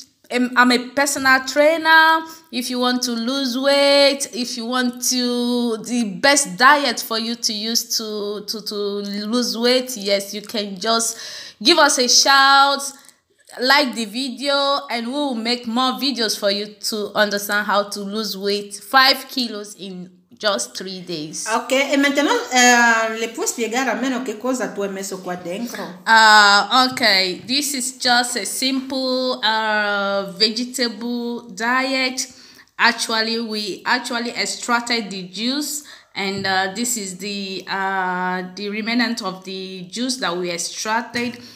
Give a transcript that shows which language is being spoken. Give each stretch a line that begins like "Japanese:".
English: I'm a personal trainer. If you want to lose weight, if you want the best diet for you to use to lose weight, yes, you can just give us a shout, like the video, and we will make more videos for you to understand how to lose weight 5 kilos in just 3 days.
Italian: Ok, e maintenant le puoi spiegare almeno che cosa tu hai messo qua dentro?
English: Okay, this is just a simple vegetable diet. Actually, we extracted the juice, and this is the remnant of the juice that we extracted.